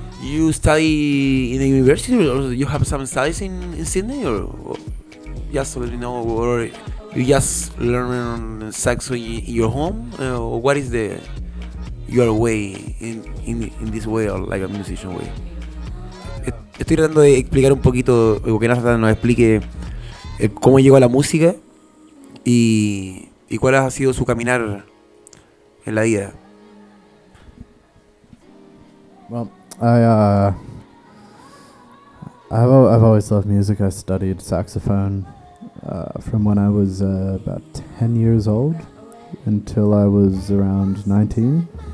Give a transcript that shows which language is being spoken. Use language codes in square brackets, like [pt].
[en] You study in the university, or you have some studies in Sydney, or just let me know, or you just learn sex in your home? What is your way in this way, or like a musician way? [es] Estoy tratando de explicar un poquito, que Nathan nos explique cómo llegó a la música y cuál ha sido su caminar en la vida. [en] Well, I've always loved music. I studied saxophone from when I was about 10 years old until I was around 19.